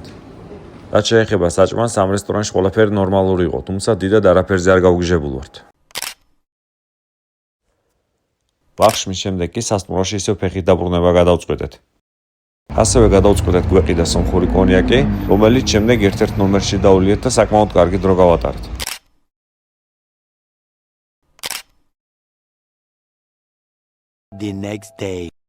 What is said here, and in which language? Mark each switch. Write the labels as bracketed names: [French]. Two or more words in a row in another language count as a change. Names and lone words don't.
[Georgian] რაც შეეხება საჭმელს, ამ რესტორანში ყველაფერი ნორმალური იყო, თუმცა დიდად არაფერზე არ გავგიჟებულ ვართ. ბახშმის შემდეგ კი სასტუმროში ისევ ფეხით დაბრუნება გადავწყვეტეთ. ასევე გადავწყვეტეთ გვეყი და სომხური კონიაკი, რომელიც შემდეგ ერთ-ერთ ნომერში დავულიეთ და საკმაოდ კარგი დრო გავატარეთ. [English] The next day.